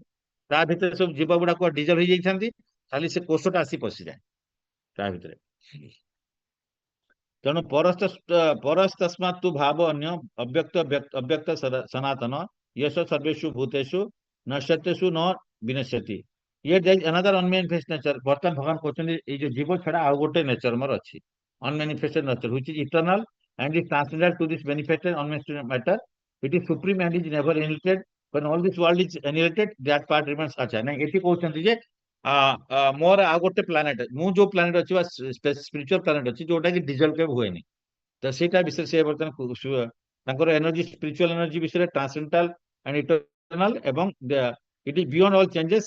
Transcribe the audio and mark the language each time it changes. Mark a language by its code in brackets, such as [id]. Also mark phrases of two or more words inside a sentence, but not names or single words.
[or] ତା ଭିତରେ ସବୁ ଜୀବ ଗୁଡାକ ଡିଜଲ ହେଇଯାଇଥାନ୍ତି, ଖାଲି ସେ କୋଷଟା ଆସି ପଶିଯାଏ ତା ଭିତରେ। [sa] ତେଣୁ ପରସ୍ତସ୍ମାତ୍ ତୁ ଭାବ ଅନ୍ୟ ଅବ୍ୟକ୍ତ ସନାତନ ୟଶ ସର୍ବେଷୁ ଭୂତେଷୁ ନଶ୍ୟତେଷୁ ନ ବିନଶ୍ୟତି। [or] ଇଏ [en] another unmanifest nature। [or] ବର୍ତ୍ତମାନ ଭଗବାନ କହୁଛନ୍ତି, ଏଇ ଯୋଉ ଜୀବ ଛଡା ଆଉ ଗୋଟେ ନେଚର ମୋର ଅଛି, [en] unmanifested nature, which is eternal and is transcendental to this manifested unmanifested matter. It is supreme and is never annihilated. When all this world is annihilated, that part remains acha। [or] ନାଇଁ, ଏଠି କହୁଛନ୍ତି ଯେ ମୋର ଆଉ ଗୋଟେ ପ୍ଲାନେଟ, ମୁଁ ଯୋଉ ପ୍ଲାନେଟ ଅଛି ବା [en] spiritual planet [or] ଅଛି, ଯୋଉଟା କି ଡିଜଲ କେବେ ହୁଏନି। ତ ସେଇଟା ବିଷୟରେ ସେ ବର୍ତ୍ତମାନ ତାଙ୍କର [en] energy, spiritual energy [or] ବିଷୟରେ, [en] transcendental and eternal, [or] ଏବଂ [en] it is beyond all changes.